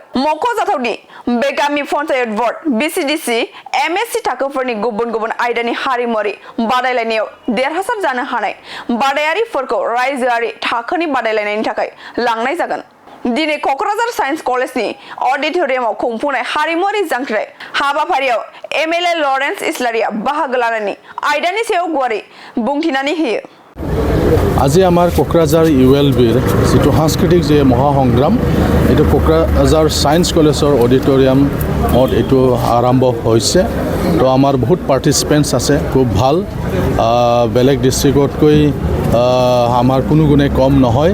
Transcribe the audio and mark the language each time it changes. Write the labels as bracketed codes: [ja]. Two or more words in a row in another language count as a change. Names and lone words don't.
[brx] मख'जाथावदि बे गामि पन्चायत बर्ड बिसिडिसि एमएससी थाखोफोरनि गुबुन गुबुन आयदानि हारिमुआरि बादायलायनायाव देरहासार जानो हानाय बादायारिफोरखौ रायजोआरि थाखोनि बादायलायनायनि थाखाय लांनाय जागोन। दिनै क'क्राझार साइन्स कलेजनि अडिट'रियामाव खुंफुंनाय हारिमुआरि जांख्रिथाय हाबाफारियाव एमएलए लरेन्स इस्लारिया बाहागो लानानै आयदानि सायाव गुवारै बुंथिनानै होयो। [as] আজি আমাৰ কোকৰাঝাৰ ULBৰ যিটো সাংস্কৃতিক যে মহাসংগ্ৰাম এইটো কোকৰাঝাৰ সায়েন্স কলেজৰ অডিটৰিয়ামত এইটো আৰম্ভ হৈছে। তো আমাৰ বহুত পাৰ্টিচিপেণ্টছ আছে, খুব ভাল। বেলেগ ডিষ্ট্ৰিক্টতকৈ আমাৰ কোনো গুণে কম নহয়।